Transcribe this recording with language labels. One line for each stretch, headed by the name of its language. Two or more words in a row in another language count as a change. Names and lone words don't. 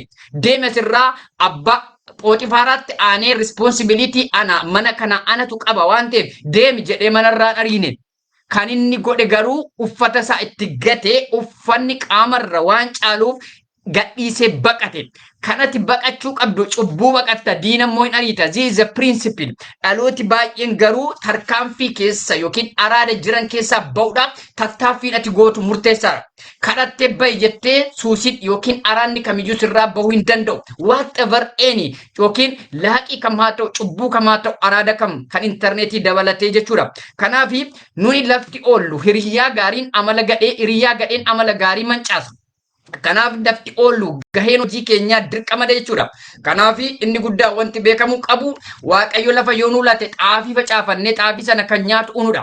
Oromo: Deeme sirraa abbaa Phooxifaaraatti aanee responsibility ana mana kana anatu qaba waan ta'eef deemi jedhee manarraa ariine. Kan inni godhe garuu uffata isaa itti gate uffanni qaamarra waan caaluuf gadhiisee baqate. Kanatti baqachuu qabdu cubbuu baqatta diina immoo hin ariita.
English: This is a principle.
Oromo: Dhalooti baay'een garuu tarkaanfii keessa yookiin araada jiran keessaa ba'uudhaaf tattaaffiin ati gootu murteessaadha. Kadhattee ba'i jettee suusiin yookiin araadni kamiyyuu sirraa bahuu hin danda'u. Whatever any yookiin laaqii kam haa ta'u cubbuu kam haa ta'u araada kam kan intarneetii dabalatee jechuudha. Kanaafi nuni lafti oollu hiriyaa gaariin amala gadhee hiriyaa gadheen amala gaarii mancaasa. Kanaaf lafti oollu gaheen hojii keenyaa dirqamadha jechuudha. Kanaaf inni guddaa wanti beekamuu qabu waaqayyo lafa yoo nuu laate xaafii facaafannee xaafii sana kan nyaatu unudha.